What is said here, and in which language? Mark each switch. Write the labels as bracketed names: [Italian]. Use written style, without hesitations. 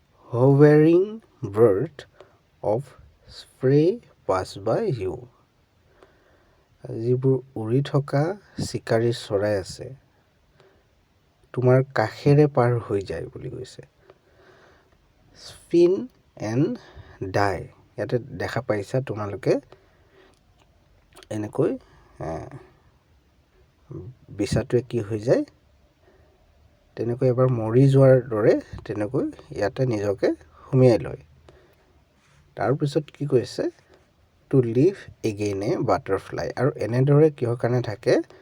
[English] hovering bird of prey pass by you, [Assamese] যিবোৰ উৰি থকা চিকাৰী চৰাই আছে, তোমাৰ কাষেৰে পাৰ হৈ যায় বুলি কৈছে। [English] spin and die, [Assamese] ইয়াতে দেখা পাইছা তোমালোকে এনেকৈ বিছাটোৱে কি হৈ যায় তেনেকৈ এবাৰ মৰি যোৱাৰ দৰে তেনেকৈ ইয়াতে নিজকে সুমিয়াই লয় তাৰপিছত কি কৈছে [English] to live again a butterfly [Assamese] আৰু এনেদৰে কিহৰ কাৰণে থাকে